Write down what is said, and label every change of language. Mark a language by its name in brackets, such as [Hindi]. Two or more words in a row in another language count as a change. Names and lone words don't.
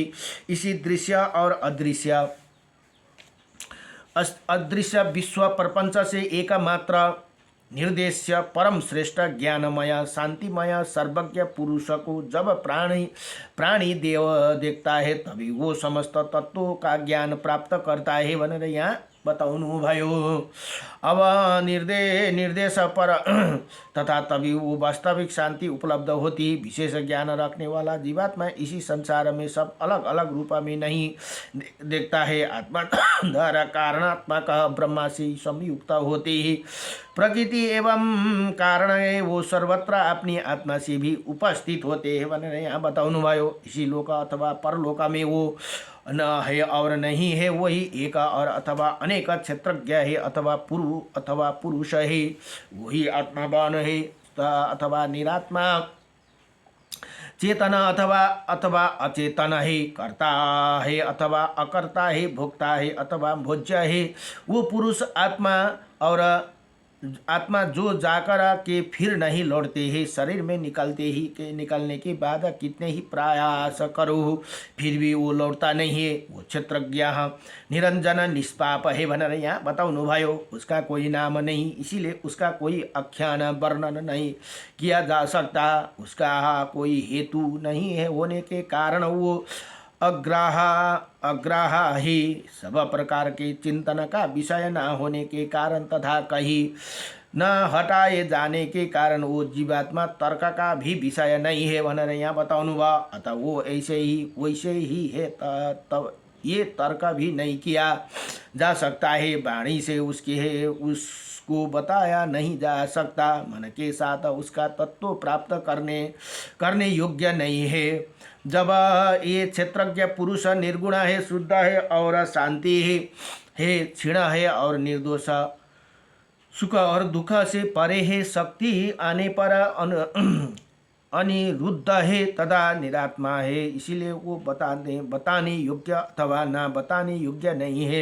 [Hindi] इसी दृश्य और अदृश्य विश्व प्रपंच से एकमात्र निर्देश्य परम श्रेष्ठ ज्ञानमय शांतिमय सर्वज्ञ पुरुष को जब प्राणी देव देखता है तभी वो समस्त तत्वों का ज्ञान प्राप्त करता है [Nepali] भनेर यहाँ बताउनु भयो। [Hindi] अब निर्देश पर तथा तभी वो वास्तविक शांति उपलब्ध होती। विशेष ज्ञान रखने वाला जीवात्मा इसी संसार में सब अलग अलग रूप में नहीं देखता है। आत्मा द्वारा कारणात्मक ब्रह्मा से संयुक्त होते ही प्रकृति एवं कारण है, वो सर्वत्र अपनी आत्मा से भी उपस्थित होते हैं [Nepali] भनेर यहाँ बताउनु भयो। [Hindi] इसी लोक अथवा परलोक में वो न है और नहीं है, वही एक और अथवा अनेक क्षेत्रज्ञ है, अथवा पुरुष है, वही आत्मावान है अथवा निरात्मा, चेतन अथवा अचेतन है, करता है अथवा अकर्ता है, भोक्ता है अथवा भोज्य है। वो पुरुष आत्मा जो जाकर के फिर नहीं लौटते हैं। शरीर में निकलने के बाद कितने ही प्रयास करो फिर भी वो लौटता नहीं है। वो क्षेत्रज्ञ निरंजन निष्पाप है [Nepali] भनेर यहाँ बताउनु भयो। [Hindi] उसका कोई नाम नहीं, इसीलिए उसका कोई आख्यान वर्णन नहीं किया जा सकता। उसका कोई हेतु नहीं है होने के कारण वो अग्राह ही सब प्रकार के चिंतन का विषय न होने के कारण तथा कहीं न हटाए जाने के कारण वो जीवात्मा तर्क का भी विषय नहीं है [Nepali] भनेर यहाँ बताउनु भयो। [Hindi] अतः वो वैसे ही है। तब ये तर्क भी नहीं किया जा सकता है, वाणी से उसके है उसको बताया नहीं जा सकता, मन के साथ उसका तत्व प्राप्त करने योग्य नहीं है। जब ये क्षेत्रज्ञ पुरुष निर्गुण है, शुद्ध है और शांति है, क्षीण है और निर्दोष, सुख और दुख से परे है, शक्ति आने पर अनिरुद्ध है तथा निरात्मा है, इसीलिए वो बताने योग्य अथवा न बताने योग्य नहीं है।